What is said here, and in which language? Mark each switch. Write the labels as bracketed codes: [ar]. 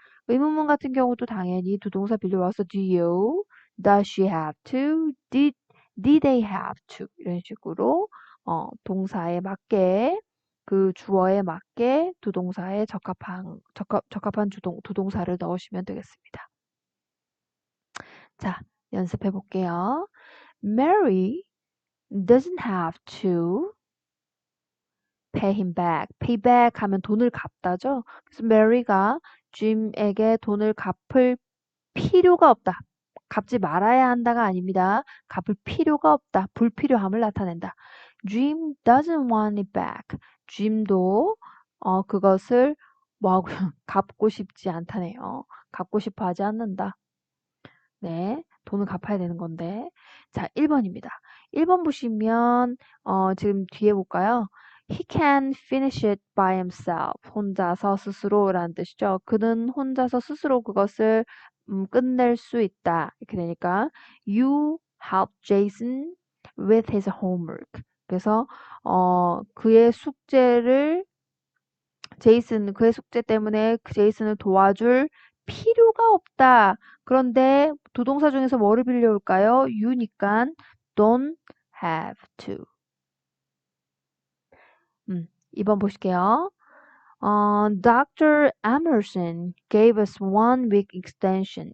[ko] 의문문 같은 경우도 당연히 두 동사 빌려와서 [en] do you, does she have to, did they have to [ko] 이런 식으로 동사에 맞게 그 주어에 맞게 두 동사에 적합한 두 동사를 넣으시면 되겠습니다. 자, 연습해 볼게요. [en] Mary doesn't have to pay him back. [ko] pay back 하면 돈을 갚다죠. 그래서 Mary가 Jim에게 돈을 갚을 필요가 없다. 갚지 말아야 한다가 아닙니다. 갚을 필요가 없다. 불필요함을 나타낸다. [en] Jim doesn't want it back. [ko] Jim도 그것을 뭐하고 갚고 싶지 않다네요. 갚고 싶어 하지 않는다. 네, 돈을 갚아야 되는 건데. 자, 1번입니다. 1번 보시면 지금 뒤에 볼까요? [en] He can finish it by himself. [ko] 혼자서 스스로라는 뜻이죠. 그는 혼자서 스스로 그것을 끝낼 수 있다. 이렇게 되니까 [en] You help Jason with his homework. [ko] 그래서 그의 숙제를 그의 숙제 때문에 제이슨을 도와줄 필요가 없다. 그런데 두 동사 중에서 뭐를 빌려올까요? you니까 [en] don't have to. [ko] 2번 보실게요. [en] Dr. Emerson gave us 1 week extension.